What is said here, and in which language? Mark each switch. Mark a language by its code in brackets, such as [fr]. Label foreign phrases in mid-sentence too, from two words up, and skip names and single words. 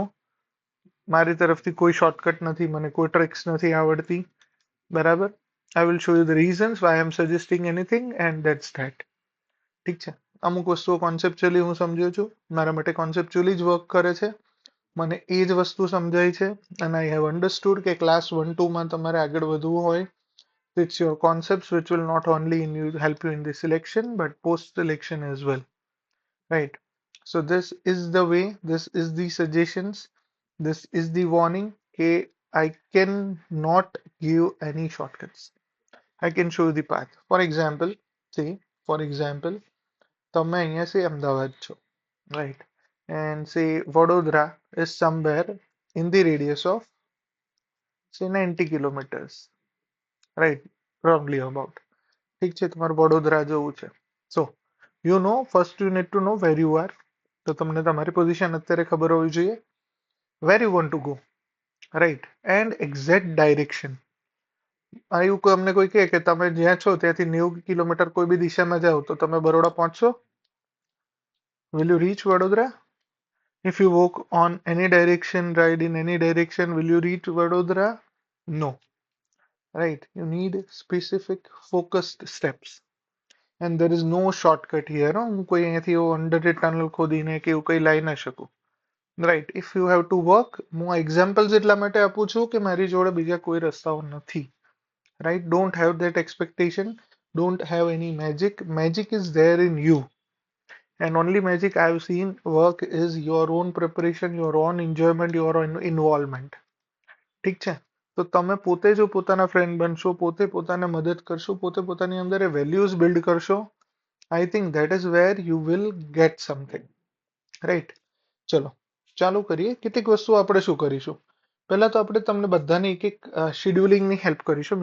[gu] મારી તરફથી કોઈ શોર્ટકટ નથી, મને કોઈ ટ્રિક્સ નથી આવડતી, બરાબર. [en] I will show you the reasons why I am suggesting anything and that's that. [gu] ઠીક છે. અમુક વસ્તુઓ કોન્સેપ્ચ્યુઅલી હું સમજ્યો છું, મારા માટે કોન્સેપ્ચ્યુઅલી જ વર્ક કરે છે, મને એ જ વસ્તુ સમજાય છે, અને [en] I have understood [gu] કે ક્લાસ 1-2માં તમારે આગળ વધવું હોય, [en] it's your concepts which will not only help you in the selection but post selection as well, right? So this is the way, this is the suggestions, this is the warning. Okay, I can not give any shortcuts, I can show you the path. For example, say, for example, [gu] તમે અહીંયા say અમદાવાદ છો, [en] right? And say Vadodara is somewhere in the radius of say 90 kilometers, right? Probably about. [gu] ઠીક છે, તમારે વડોદરા જવું છે. [en] So you know, first you need to know where you are. [gu] તો તમને તમારી પોઝિશન અત્યારે ખબર હોવી જોઈએ, [en] where you want to go, [gu] રાઈટ, [en] and exact direction. [gu] એવું અમને કોઈ કહે કે તમે જ્યાં છો ત્યાંથી 90 કિલોમીટર કોઈ બી દિશામાં જાઓ તો તમે બરોડા પહોંચશો? [en] Will you reach Vadodara? If you walk on any direction, ride in any direction, will you reach Vadodara? No. Right? You need specific focused steps. And there is no shortcut here. [gu] હું કોઈ અહીંયાથી [en] underground tunnel [gu] ખોદીને કે એવું કંઈ લાવી ના શકું. [en] Right, if you have to work, [gu] હું આ એક્ઝામ્પલ્સ એટલા માટે આપું છું કે મારી જોડે બીજા કોઈ રસ્તાઓ નથી. [en] Right, don't have that expectation, don't have any magic. Magic is there in you. And only magic I've seen work is your own preparation, your own enjoyment, your own involvement. [gu] ઠીક છે, તો તમે પોતે જો પોતાના ફ્રેન્ડ બનશો, પોતે પોતાને મદદ કરશો, પોતે પોતાની અંદર એ [en] values build [gu] કરશો, [en] I think that is where you will get something, right. [gu] ચલો ચાલુ કરીએ. કેટલીક વસ્તુ આપણે શું કરીશું, પહેલા તો આપણે તમને બધાને એક એક શેડ્યુલિંગની હેલ્પ કરીશું.